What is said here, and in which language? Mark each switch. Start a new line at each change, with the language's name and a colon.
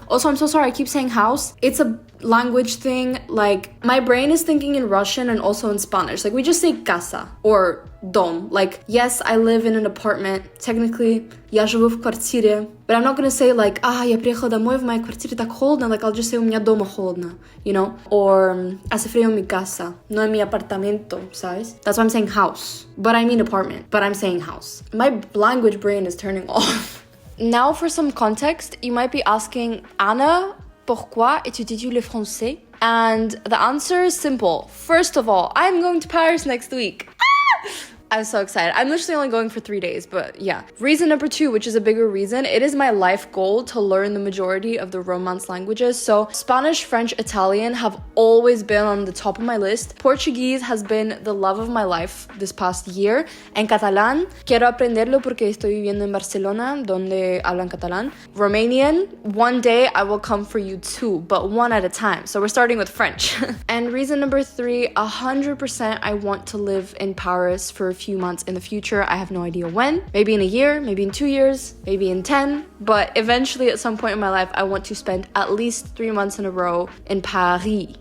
English: Also, I'm so sorry, I keep saying house. It's a language thing. Like, my brain is thinking in Russian and also in Spanish. Like, we just say casa or dom. Like, yes, I live in an apartment. Technically,
Russian: я живу в квартире.
English: But I'm not gonna say like,
Russian: я приехала домой, в моей квартире так холодно.
English: Like, I'll just say,
Russian: у меня дома холодно,
English: you know?
Spanish: Or, hace frío en mi casa, no en mi apartamento, ¿sabes?
English: That's why I'm saying house. But I mean apartment. But I'm saying house. My language brain is turning off. Now, for some context, you might be asking, Anna,
French: pourquoi étudies-tu le français?
English: And the answer is simple. First of all, I'm going to Paris next week. I'm so excited. I'm literally only going for 3 days, but yeah. Reason number 2, which is a bigger reason, it is my life goal to learn the majority of the Romance languages. So Spanish, French, Italian have always been on the top of my list. Portuguese has been the love of my life this past year.
Spanish: And Catalan, quiero aprenderlo porque estoy viviendo en Barcelona, donde hablan catalán.
English: Romanian, one day I will come for you too, but one at a time. So we're starting with French. And reason number 3, 100% I want to live in Paris for a few months in the future. I have no idea when. Maybe in a year, maybe in 2 years, maybe in 10. But eventually at some point in my life, I want to spend at least 3 months in a row in Paris.